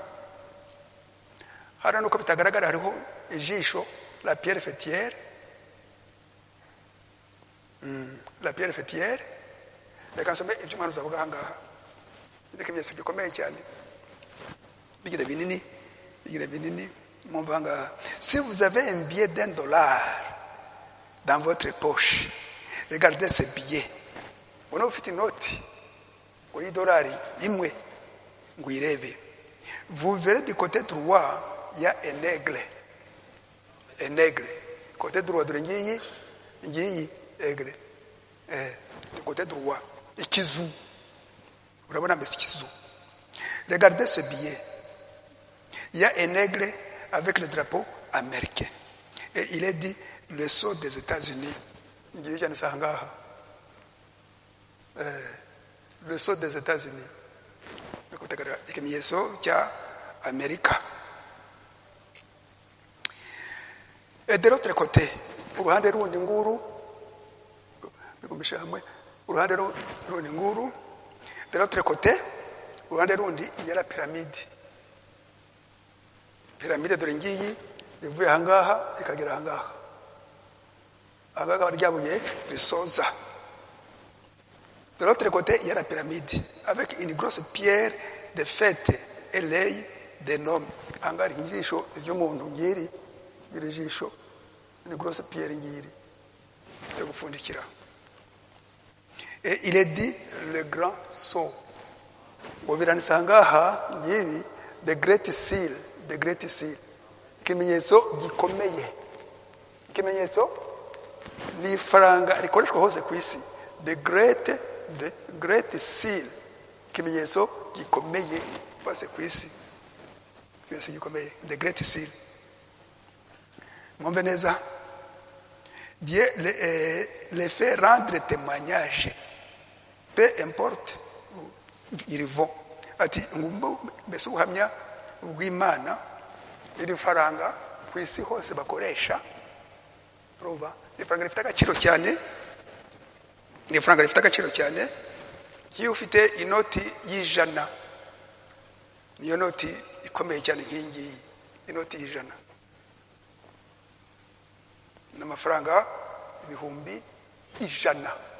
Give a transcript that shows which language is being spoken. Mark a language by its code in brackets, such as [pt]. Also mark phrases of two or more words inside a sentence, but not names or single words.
[rw] hano nuko bitagaragara hariho ijisho [fr] la pierre fêtière [rw] reka nsome ibyo umwana uzavuga ahangaha ndetse ibimenyetso bikomeye cyane bigira binini mwumva ahangaha [fr] si vous avez un billet d'$1 dans votre poche regardez ce billet [rw] ubona ufite inoti ngo y'idolari imwe ngo uyirebe. [fr] Vous verrez du côté droit il y a un aigle. Un aigle côté droit [rw] dore ngiyi [fr] aigle du côté droit [rw] ikizu urabona mbese ikizu. [fr] Regardez ce billet, il y a un aigle avec le drapeau américain et il est dit le sceau des États-Unis. Le sceau des États-Unis [rw] ikimenyetso cya Amerika. [fr] Et de l'autre côté [rw] uruhande rundi nguru bigumisha hamwe uruhande rundi nguru. [fr] De l'autre côté [rw] uruhande rundi [fr] il y a la pyramide. [rw] Pyramide dore ngiyi ivuye ahangaha ikagera ahangaha. Ahangaha baryabuye risoza. [fr] De l'autre côté il y a la pyramide avec une grosse pierre de fête et l'œil d'un homme. [rw] Ahangaha hari ijisho ry'umuntu ngiri iri jisho [fr] une grosse pierre [rw] ngiri yo gupfundikira. [fr] Et il est dit le grand sceau. [rw] Ubiranisa ahangaha ngibi [en] the great seal, the great seal. [rw] Ikimenyetso gikomeye. Ikimenyetso ni faranga rikoreshwa hose ku isi. [en] The great seal. [rw] Ikimenyetso gikomeye hose ku isi. Ikimenyetso gikomeye, [en] the great seal. [rw] Mwumve neza. [fr] Dieu les fait rendre témoignage. Peu importe ils vont. [rw] Ati ngumbo mbese ubuhamya bw'Imana iri faranga ku isi hose bakoresha. Urumva ni faranga rifite agaciro cyane. Ni faranga rifite agaciro cyane. Iyo ufite inoti y'ijana niyo noti ikomeye cyane nk'ingi inoti y'ijana n'amafaranga ibihumbi ijana.